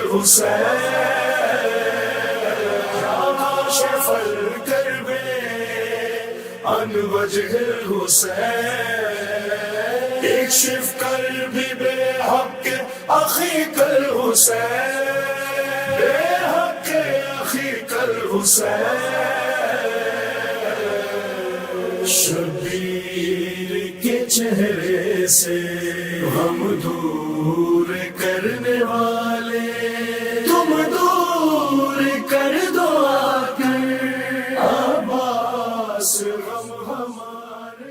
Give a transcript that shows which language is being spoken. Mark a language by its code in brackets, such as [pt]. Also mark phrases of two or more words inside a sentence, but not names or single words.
[ar] الحسین کاشف الکرب عن وجه الحسین اکشف کربی بحق اخیک الحسین بحق اخیک [ur] الحسین شبیر کے چہرے سے ہم دور کرنے والے تم دور کر دو آ کر عباس غم ہمارے۔